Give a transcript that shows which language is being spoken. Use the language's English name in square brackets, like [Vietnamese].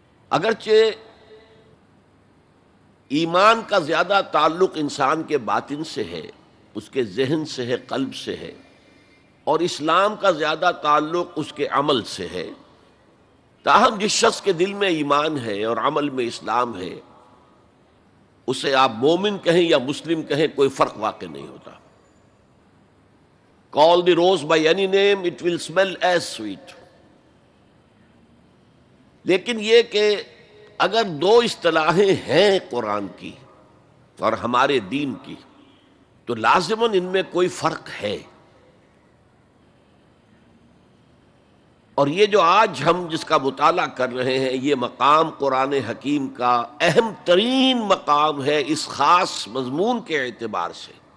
[Urdu] اگرچہ ایمان کا زیادہ تعلق انسان کے باطن سے ہے، اس کے ذہن سے ہے، قلب سے ہے، اور اسلام کا زیادہ تعلق اس کے عمل سے ہے، تاہم جس شخص کے دل میں ایمان ہے اور عمل میں اسلام ہے، اسے آپ مومن کہیں یا مسلم کہیں کوئی فرق واقع نہیں ہوتا. [English] Call the rose by any name, it will smell as sweet. [Urdu] لیکن یہ کہ اگر دو اصطلاحیں ہیں قرآن کی اور ہمارے دین کی، تو لازماً ان میں کوئی فرق ہے. اور یہ جو آج ہم جس کا مطالعہ کر رہے ہیں، یہ مقام قرآن حکیم کا اہم ترین مقام ہے اس خاص مضمون کے اعتبار سے.